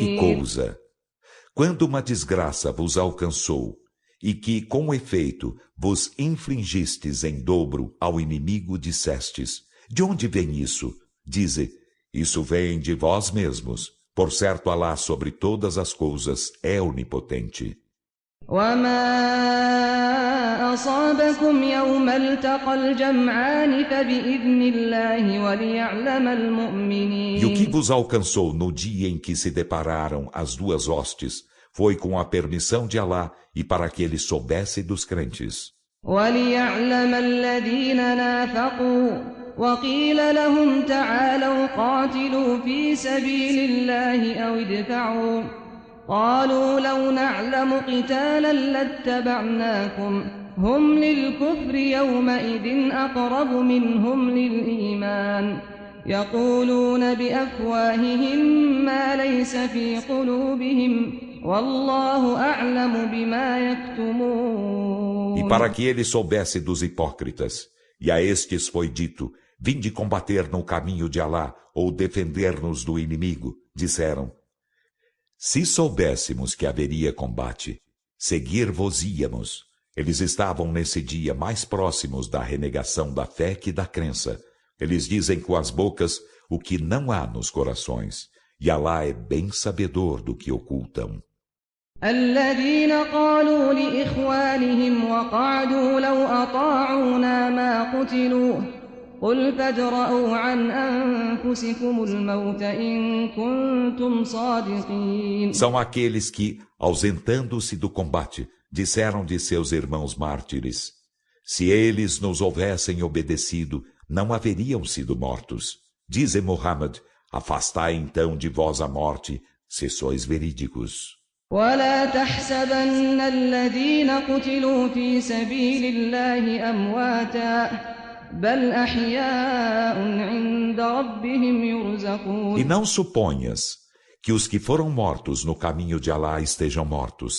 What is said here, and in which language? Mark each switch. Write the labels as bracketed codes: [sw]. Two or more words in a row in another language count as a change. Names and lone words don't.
[pt] Que coisa! Quando uma desgraça vos alcançou, e que, com efeito, vos infligistes em dobro ao inimigo, dissestes: de onde vem isso? Dize: isso vem de vós mesmos. Por certo, Alá sobre todas as coisas é onipotente. [ar] وَمَا أَصَابَكُمْ يَوْمَ الْتَقَى الْجَمْعَانِ فَبِإِذْنِ اللَّهِ وَلِيَعْلَمَ الْمُؤْمِنِينَ. [pt] E o que vos alcançou no dia em que se depararam as duas hostes foi com a permissão de Alá e para que ele soubesse dos crentes. [ar] وَلِيَعْلَمَ الَّذِينَ نَافَقُوا وقيل لهم تعالوا قاتلوا في سبيل الله أو ادفعوا قالوا لو نعلم قتالا لاتبعناكم هم للكفر يومئذ أقرب منهم للإيمان يقولون بأفواههم ما ليس في قلوبهم والله أعلم بما يكتمون. [pt] E para que ele soubesse dos hipócritas, e a estes foi dito, vinde combater no caminho de Alá, ou defender-nos do inimigo, disseram, se soubéssemos que haveria combate, seguir-vos-íamos. Eles estavam nesse dia mais próximos da renegação da fé que da crença. Eles dizem com as bocas o que não há nos corações, e Alá é bem sabedor do que ocultam. [ar] الذين قالوا لإخوانهم وقعدوا لو أطاعونا ما قتلوا قل فادرءوا عن أنفسكم الموت إن كنتم صادقين. [pt] São aqueles que, ausentando-se do combate, disseram de seus irmãos mártires, se eles nos houvessem obedecido, não haveriam sido mortos. Dize Muhammad, afastai então de vós a morte, se sois verídicos. [ar] ولا تحسبن الذين قتلوا في سبيل الله أمواتا بل أحياء عند ربهم يرزقون. [pt] E não suponhas que os que foram mortos no caminho de Alá estejam mortos.